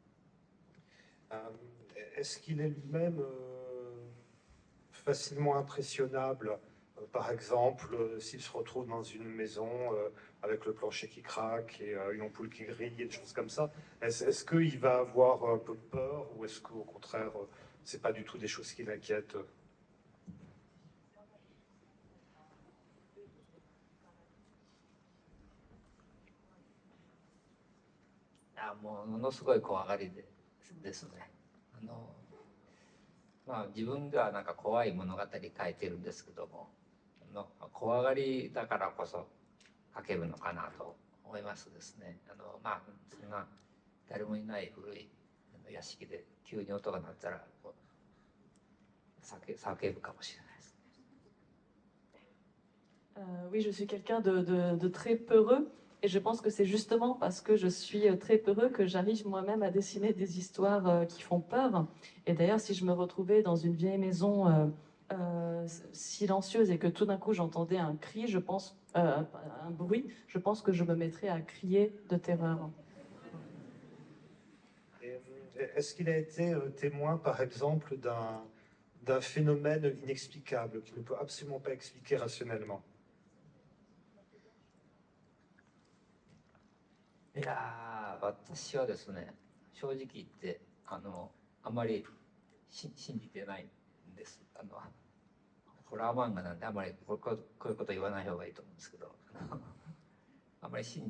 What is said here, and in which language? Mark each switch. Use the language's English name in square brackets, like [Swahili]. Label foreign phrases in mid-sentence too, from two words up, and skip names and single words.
[French] Est-ce qu'il est lui-même facilement impressionnable? Par exemple, s'il se retrouve dans une maison avec le plancher qui craque et une ampoule qui grille et des choses comme ça, est-ce qu'il va avoir un peu peur ou est-ce qu'au contraire, c'est pas du tout des choses qui l'inquiètent? [Japanese] ものすごい怖がりですね。自分ではなんか怖い物語書いてるんですけども、怖がりだからこそ書けるのかなと思いますですね。そんな誰もいない古い屋敷で急に音が鳴ったら叫ぶかもしれないですね。 [French] Oui, je suis quelqu'un de très peureux et je pense que c'est justement parce que je suis très peureux que j'arrive moi-même à dessiner des histoires qui font peur. Et d'ailleurs, si je me retrouvais dans une vieille maison silencieuse et que tout d'un coup j'entendais un cri, un bruit, je pense que je me mettrais à crier de terreur. Est-ce qu'il a été témoin, par exemple, d'un phénomène inexplicable qu'il ne peut absolument pas expliquer rationnellement? [Japanese] いや私はですね、正直言ってあまり信じてないんです。ホラー漫画なんであまりこういうこと言わない方がいいと思うんですけど、あまり信